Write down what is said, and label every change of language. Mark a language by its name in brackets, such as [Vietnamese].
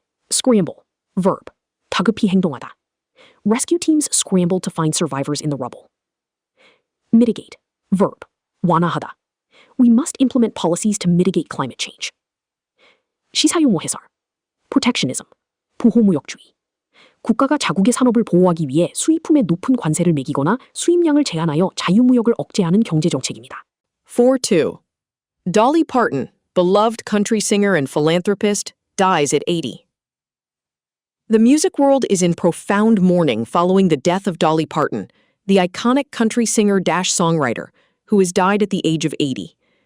[English] Scramble. Verb. [Korean] 다급히 행동하다. [English] Rescue teams scrambled to find survivors in the rubble. Mitigate. Verb. [Korean] 완화하다. [English] We must implement policies to mitigate climate change. [Korean] 시사용어 해설. [English] Protectionism. [Korean] 보호무역주의. 국가가 자국의 산업을 보호하기 위해 수입품에 높은 관세를 매기거나 수입량을 제한하여 자유무역을 억제하는 경제정책입니다. [English] 4-2. Dolly Parton, beloved country singer and philanthropist, dies at 80. The music world is in profound mourning following the death of Dolly Parton, the iconic country singer-songwriter, who has died at the age of 80.